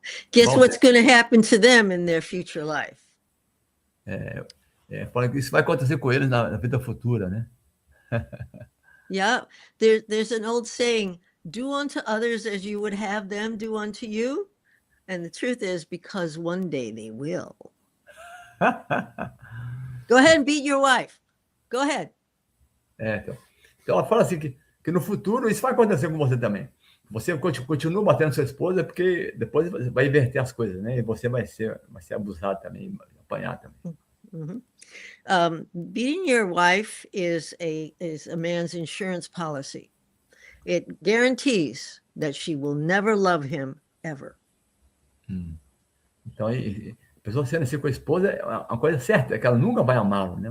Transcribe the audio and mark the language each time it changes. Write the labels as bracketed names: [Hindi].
[English] Guess what's going to happen to them in their future life? [Portuguese] Fala que isso vai acontecer com eles na vida futura, né? [English] Yeah, there's an old saying, do unto others as you would have them do unto you. And the truth is, because one day they will. Go ahead and beat your wife. Go ahead. [Portuguese] Então ela fala assim que no futuro isso vai acontecer com você também. Você continua batendo sua esposa porque depois vai inverter as coisas, né? E você vai ser abusado também, apanhar também. Mm-hmm. [English] Beating your wife is a man's insurance policy. It guarantees that she will never love him ever. [Portuguese] Então, a pessoa sendo assim com a esposa é uma coisa certa, é que ela nunca vai amá-lo, né?